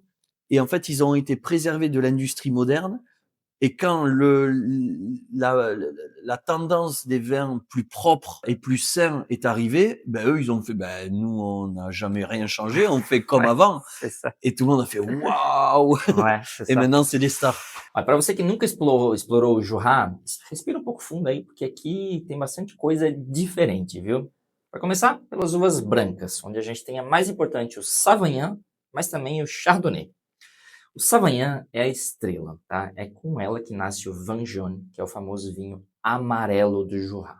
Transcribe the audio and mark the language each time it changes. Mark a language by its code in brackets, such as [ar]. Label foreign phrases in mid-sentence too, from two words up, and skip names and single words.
[fr] Et en fait, ils ont été préservés de l'industrie moderne. Et quand la tendance des vins plus propres et plus sains est arrivée, ben eux, ils ont fait, ben nous, on n'a jamais rien changé, on fait comme Ouais, avant. c'est ça. Et tout le monde a fait waouh. Ouais, c'est Et ça. maintenant, c'est des stars. [pt] Para você que nunca explorou o Jura, respira um pouco fundo aí, porque aqui tem bastante coisa diferente, viu? Para começar, pelas uvas brancas, onde a gente tem a mais importante, o Savagnin, mas também o Chardonnay. O Savagnin é a estrela, tá? É com ela que nasce o Vin Jaune, que é o famoso vinho amarelo do Jura.